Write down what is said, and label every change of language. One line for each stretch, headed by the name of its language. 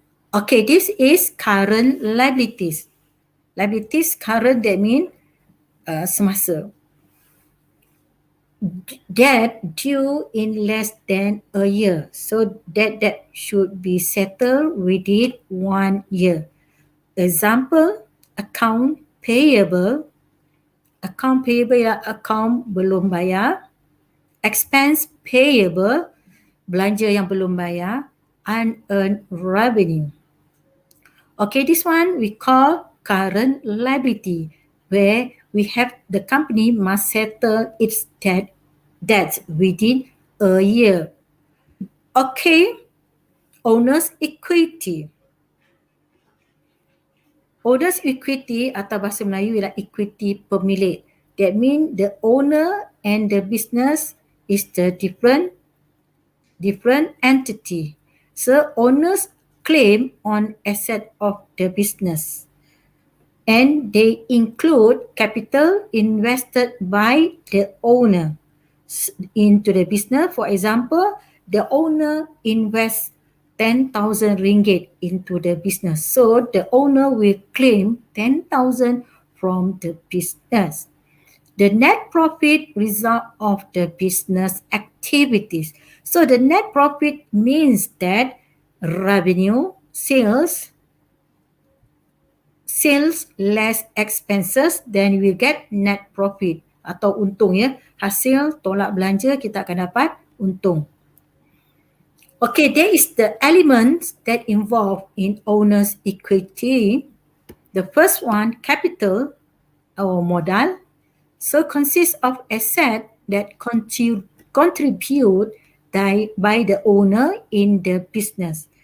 English: Okay, this is current liabilities. Liabilities current, that means semasa. Debt due in less than a year. So that should be settled within 1 year. Example, account payable.
Malay: Account payable ialah account belum bayar. Expense payable, belanja yang belum bayar.
English: Unearned revenue. Okay, this one we call current liability, where we have the company must settle its debts within a year. Okay, owner's equity.
Malay: Owner's equity atau bahasa Melayu ialah equity pemilik.
English: That means the owner and the business is the different entity. So owners claim on asset of the business. And they include capital invested by the owner into the business. For example, the owner invests 10,000 ringgit into the business. So the owner will claim 10,000 from the business. The net profit result of the business activities. So the net profit means that revenue, sales less expenses, then we get net profit
Malay: atau untung ya. Hasil tolak belanja kita akan dapat untung.
English: Okay, there is the elements that involve in owner's equity. The first one, capital. or modal. So consists of asset that contribute by the owner in the business.